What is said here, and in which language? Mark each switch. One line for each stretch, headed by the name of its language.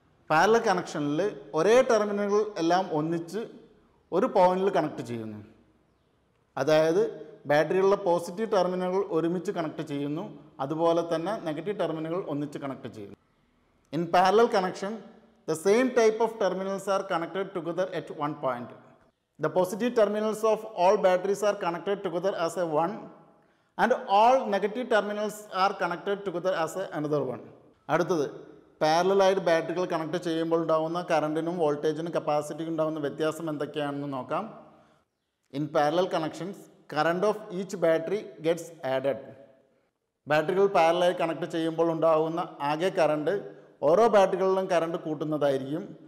Malayalam: Parallel കണക്ഷനിൽ ഒരേ ടെർമിനലുകൾ എല്ലാം ഒന്നിച്ച് ഒരു പോയിന്റിൽ കണക്ട് ചെയ്യുന്നു. അതായത് ബാറ്ററിയുള്ള പോസിറ്റീവ് ടെർമിനലുകൾ ഒരുമിച്ച് കണക്ട് ചെയ്യുന്നു, അതുപോലെ തന്നെ നെഗറ്റീവ് ടെർമിനലുകൾ ഒന്നിച്ച് കണക്ട് ചെയ്യുന്നു.
English: In parallel connection the same type of terminals are connected together at one point. The positive terminals of all batteries are connected together as a one and all negative terminals are connected together as another one.
Malayalam: അടുത്തത് പാരലലായിട്ട് ബാറ്ററികൾ connect ചെയ്യുമ്പോൾ ഉണ്ടാകുന്ന കറണ്ടിനും വോൾട്ടേജിനും കപ്പാസിറ്റിക്കും ഉണ്ടാകുന്ന വ്യത്യാസം എന്തൊക്കെയാണെന്ന് നോക്കാം.
English: In parallel connections current of each battery gets added.
Malayalam: ബാറ്ററികൾ പാരലായി connect ചെയ്യുമ്പോൾ ഉണ്ടാകുന്ന ആകെ കറണ്ട് ഓരോ ബാറ്ററികളിലും കറണ്ട് കൂട്ടുന്നതായിരിക്കും.